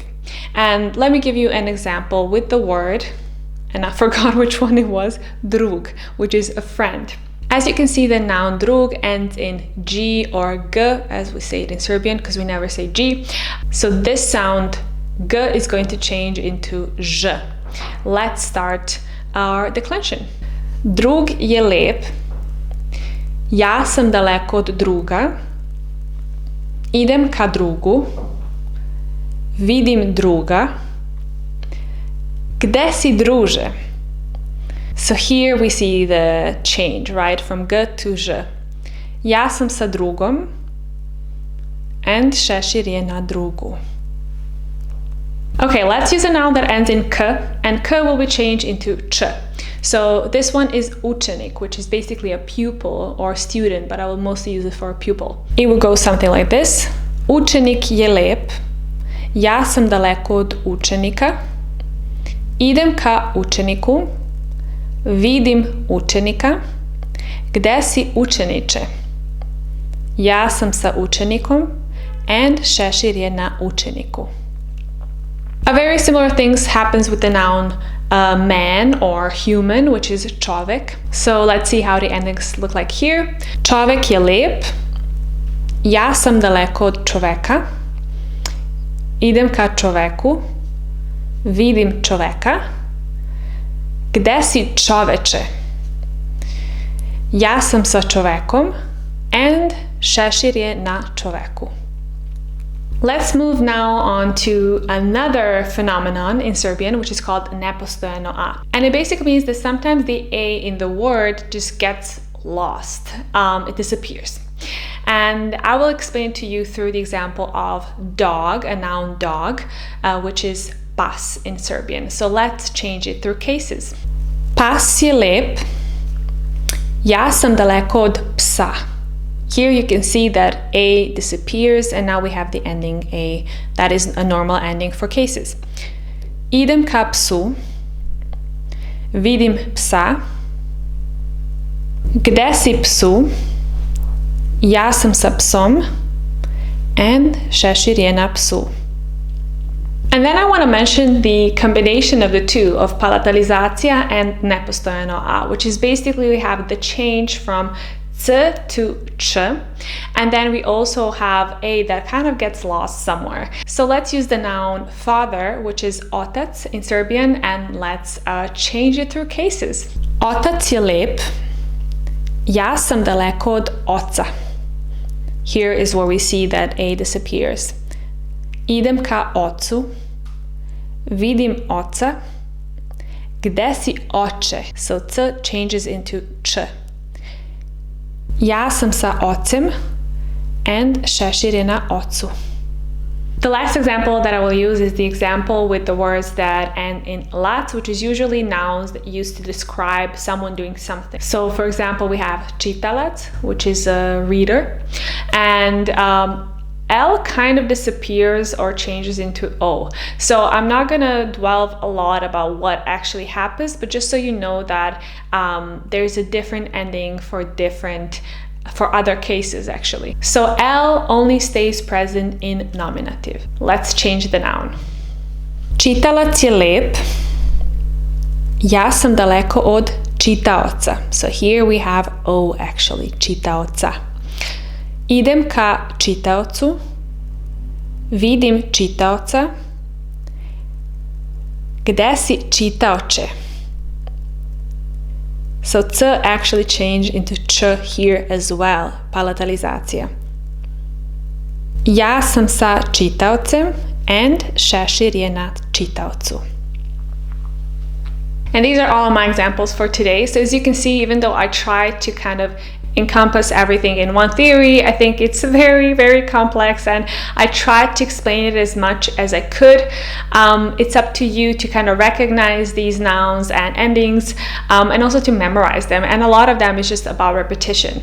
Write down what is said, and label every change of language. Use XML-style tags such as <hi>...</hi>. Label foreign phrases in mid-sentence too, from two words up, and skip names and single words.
<en>And let me give you an example with the word, and I forgot which one it was, drug, which is a friend. As you can see, the noun drug ends in G or G, as we say it in Serbian, because we never say G. So this sound, G, is going to change into Ž. Let's start our declension.</en> <sr>Drug je lep. Ja sam daleko od druga. Idem ka drugu. Vidim druga. Gde si druže?</sr> <en>So here we see the change, right? From G to Ž.</en> <sr>Ja sam sa drugom. And šešir je na drugu.</sr> <en>Okay, let's use a noun that ends in K, and K will be changed into Č. So this one is učenik, which is basically a pupil or student, but I will mostly use it for a pupil. It will go something like this.</en> <sr>Učenik je lep. Ja sam daleko od učenika. Idem ka učeniku. Vidim učenika. Gde si učeniče? Ja sam sa učenikom. And šešir je na učeniku.</sr> <en>A very similar thing happens with the noun man or human, which is čovek. So let's see how the endings look like here.</en> <sr>Čovek je lep. Ja sam daleko od čoveka. Idem ka čoveku. Vidim čoveka. Gde si čoveče? Ja sam sa čovekom. And šešir je na čoveku.</sr> <en>Let's move now on to another phenomenon in Serbian, which is called</en> <sr>Nepostojano a.</sr> <en>And it basically means that sometimes the A in the word just gets lost. It disappears. And I will explain to you through the example of dog, a noun dog, which is pas in Serbian. So let's change it through cases.</en> <sr>Pas je lep. Ja sam daleko od psa.</sr> <en>Here you can see that A disappears and now we have the ending A. That is a normal ending for cases.</en> <sr>Idem ka psu. Vidim psa. Gde si psu? Ja sam sa psom. And šešir je na psu.</sr> <en>And then I want to mention the combination of the two, of palatalizacija and</en> <sr>nepostojano a,</sr> <en>which is basically we have the change from C to č, and then we also have a that kind of gets lost somewhere. So let's use the noun father, which is otac in Serbian, and let's change it through cases.</en> <sr>Otac je lep. Ja sam daleko od oca.</sr> <en>Here is where we see that a disappears.</en> <sr>Idem ka ocu. Vidim oca. Gde si oče?</sr> <en>So c changes into č.</en> <sr>Ja sam sa ocem and šešir je na ocu.</sr> <en>The last example that I will use is the example with the words that end in lat, which is usually nouns that used to describe someone doing something. So for example, we have čitalac, which is a reader, and L kind of disappears or changes into O. So I'm not gonna dwell a lot about what actually happens, but just so you know that there's a different ending for other cases actually. So L only stays present in nominative. Let's change the noun.</en> <sr>Čitalac je lep. Ja sam daleko od čitaoca.</sr> <en>So here we have O actually, čitaoca.</en> <sr>Idem ka čitaocu. Vidim čitaoca. Gde si čitaoče?</sr> <en>So c actually changed into č here as well. Palatalizacija.</en> <sr>Ja sam sa čitaocem and šešir je na čitaocu.</sr> <en>And these are all of my examples for today. So as you can see, even though I tried to kind of encompass everything in one theory, I think it's very, very complex, and I tried to explain it as much as I could. It's up to you to kind of recognize these nouns and endings, and also to memorize them, and a lot of them is just about repetition.</en>